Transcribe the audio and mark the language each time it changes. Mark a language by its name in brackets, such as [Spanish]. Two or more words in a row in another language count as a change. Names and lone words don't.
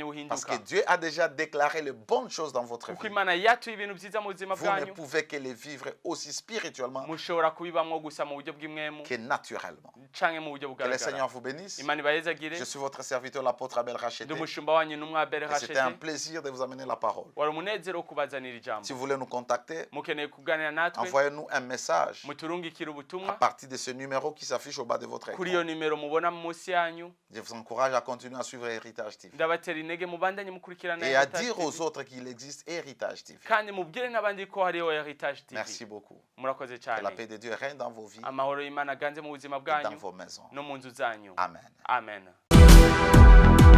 [French] Parce que [Rundi] buhinduka, [French] Dieu a déjà déclaré les bonnes choses dans votre [Rundi] kuko [French] vie. [Rundi] Imana yatuye ibintu byiza mu buzima [French] Vous ne [Rundi] bwanyu. [French] pouvez que les vivre aussi spirituellement [Rundi] Mushobora kubibamwo gusa mu buryo bw'imwemu [French] que naturellement. [Rundi] canke mu buryo [French] Que le [Rundi] bugaragara. [French] Seigneur vous bénisse. [Rundi] Imana ibahezagire. [French] Je suis votre serviteur, l'apôtre Abel Racheté. [Rundi] Ndi umushumba wanyu n'umwa Abel [French] Et c'était un [Rundi] Hashete. [French] plaisir de vous amener la parole. [Rundi] Wari umunezero wo kubazanira ijambo. [French] Si vous voulez nous contacter, [Rundi] Mukeneye kuganira natwe, [French] envoyez-nous un message [Rundi] muturungikire [French] à [Rundi] ubutumwa [French] partir de ce numéro qui s'affiche au bas de votre [Rundi] kuri iyo [French] écran. [Rundi] nimero mubona munsi yanyu. [French] Je vous encourage à continuer à suivre Héritage TV [Rundi] Ndabatera intege mubandanye mukurikirana [French] et à [Rundi] Heritage [French] dire [Rundi] TV. [French] aux autres qu'il existe Héritage TV. [Rundi] Kandi mubwire n'abandi ko hariho Heritage TV. [French] Merci beaucoup. [Rundi] Murakoze [French] Que la [Rundi] cyane. [French] paix de Dieu règne dans vos vies [Rundi] Amahoro y'Imana aganze mu buzima [French] et dans [Rundi] bwanyu [French] vos maisons. [Rundi] no mu nzu zanyu. [French] Amen. [Rundi] Amen.